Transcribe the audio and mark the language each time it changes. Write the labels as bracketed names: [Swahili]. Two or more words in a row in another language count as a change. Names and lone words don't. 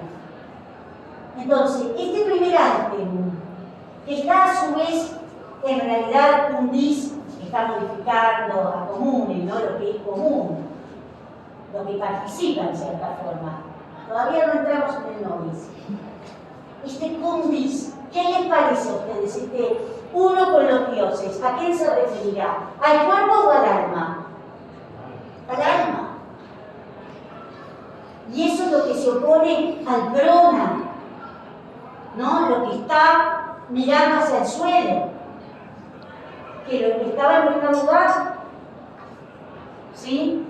[Spanish] Entonces, este primer alterum, que está a su vez en realidad un dis, que está modificando a comune, ¿no? Lo que es común, lo que participa en cierta forma. Todavía no entramos en el nobis. Este [Latin] cum bis, [Spanish] ¿qué les parece a ustedes? Este uno con los dioses, ¿a quién se referirá? ¿Al cuerpo o al alma? Al alma. Y eso es lo que se opone al prona, ¿no? Lo que está mirando hacia el suelo, que lo que estaba en primer lugar, ¿sí?